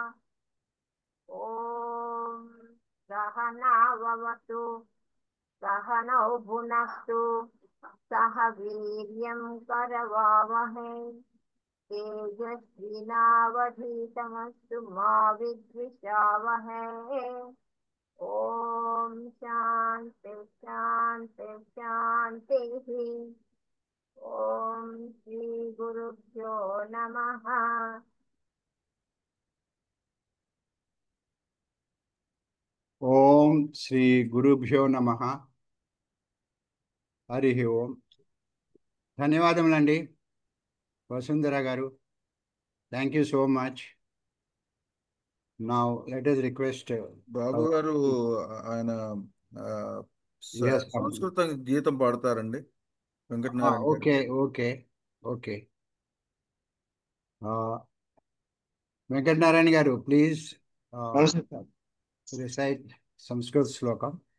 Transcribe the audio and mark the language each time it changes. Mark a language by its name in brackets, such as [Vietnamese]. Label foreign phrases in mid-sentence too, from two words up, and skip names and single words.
[Sanskrit] ॐ सहनाववतु सहनौ भुनक्तु सह वीर्यं करवावहै तेजस्विनावधीतमस्तु मा विद्विषावहै। ॐ शान्ति शान्ति शान्तिः। ॐ श्रीगुरुभ्यो नमः। ॐ श्री गुरुभ्यो नमः. [Telugu] హరి ఓం. ధన్యవాదములండి వసుంధర గారు. [English] thank you so much. now let us request [Telugu] బాబు గారు ఆయన సంస్కృత గీతం పాడతారండి వెంకటనారాయణ గారు. [English] OK OK OK. [Telugu] వెంకటనారాయణ గారు [English] please recite [Telugu] సంస్కృత శ్లోకం.